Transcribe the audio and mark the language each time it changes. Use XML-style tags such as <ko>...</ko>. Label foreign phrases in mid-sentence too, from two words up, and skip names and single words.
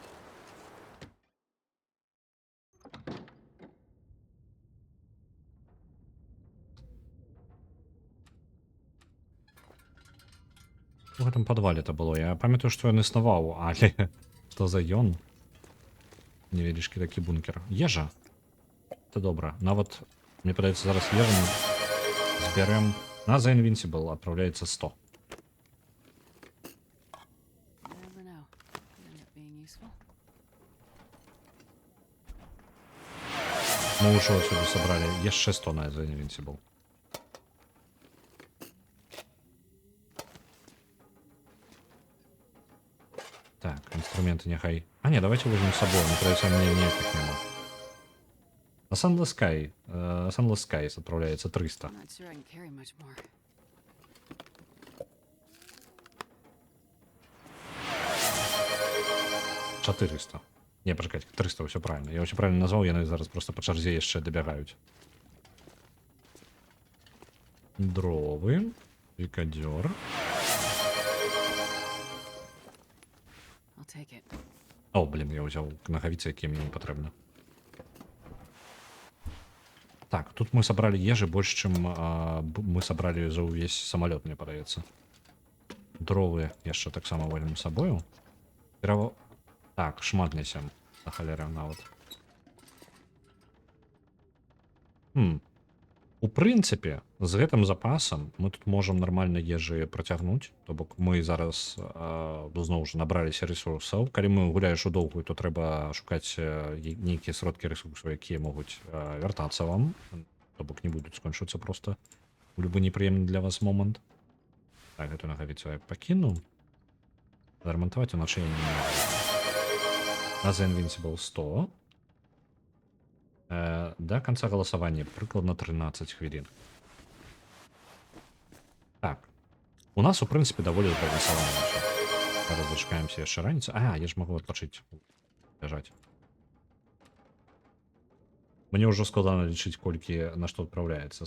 <be>У гэтым падвале</be> <ru>это было.</ru> <be>Я памятаю, што ён існаваў, але што за ён? Невялічкі такі бункер. Ежа. Это добра. Нават, мне падаецца, зараз ежу мы збярэм. На The Invincible адпраўляецца</be> <ru>100. Мы уже отсюда собрали.</ru> <be>Яшчэ 100 на The Invincible. Так, инструменты няхай.</be> <ru>А не, давайте возьмем с собой. Мне кажется, мне никаких нема. На Sunless Skies отправляется 300. 400. Не, почекайте, 300, все правильно. Я очень правильно назвал,</ru> <be>яны зараз просто по чарзе яшчэ добягаюць. Дровы. Пикадёр.</be> <ru>О, блин, я взял</ru> <be>нагавіцы, якія мне не патрэбны.</be> <ru>Так, тут мы собрали ежи больше, чем мы собрали за увесь самолет,</ru> <be>мне падаецца. Дровы яшчэ таксама возьмем з сабою. Так, шмат несем. На халеры нават. У прынцыпе, з гэтым запасам мы тут можам нармальна ежы працягнуць. То бок мы зараз зноў жа набраліся рэсурсаў. Калі мы гуляеш у доўгую, то трэба шукаць нейкія сродкі рэсурсаў, якія могуць вяртацца вам. То бок не будуць скончыцца проста у любы непрыемны для вас момант. Так, гэту нагавіцу я пакіну. Зарамантаваць уначы я не могу. На The Invincible 100.</be> <ru>До конца голосования</ru> <be>прыкладна 13 хвілін. Так. У нас, у прынцыпе, даволі прагаласавана. Зараз дачакаемся яшчэ раніцы. Я ж магу адпачыць. Ляжаць. Мне ўжо складана лічыць, колькі на што адпраўляецца.</be>